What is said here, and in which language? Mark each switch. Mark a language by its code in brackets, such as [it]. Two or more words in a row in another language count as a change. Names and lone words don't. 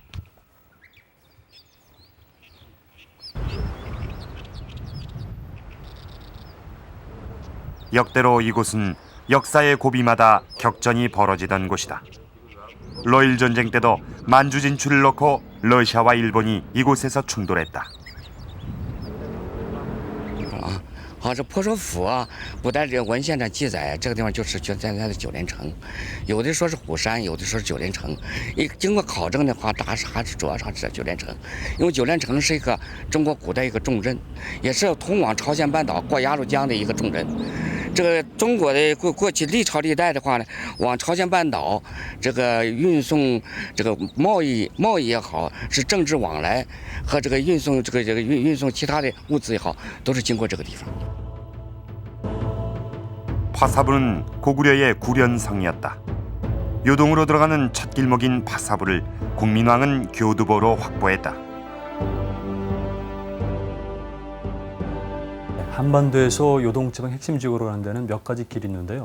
[ko] 역대로 이곳은 역사의 고비마다 격전이 벌어지던 곳이다. 러일 전쟁 때도 만주 진출을 놓고 러시아와 일본이 이곳에서 충돌했다. [zh] 这婆娑府啊，不但这个文献上记载，这个地方就是现在的九连城，有的说是虎山，有的说是九连城。经过考证的话，还是主要上是九连城，因为九连城是一个中国古代一个重镇，也是通往朝鲜半岛过鸭绿江的一个重镇。这个中国的过去历朝历代的话呢，往朝鲜半岛这个运送这个贸易也好，是政治往来和这个运送运送其他的物资也好，都是经过这个地方。 [ko] 파사부는 고구려의 구련성이었다. 요동으로 들어가는 첫 길목인 파사부를 국민왕은 교두보로 확보했다. 한반도에서 요동지방 핵심 지역으로 가는 데는 몇 가지 길이 있는데요.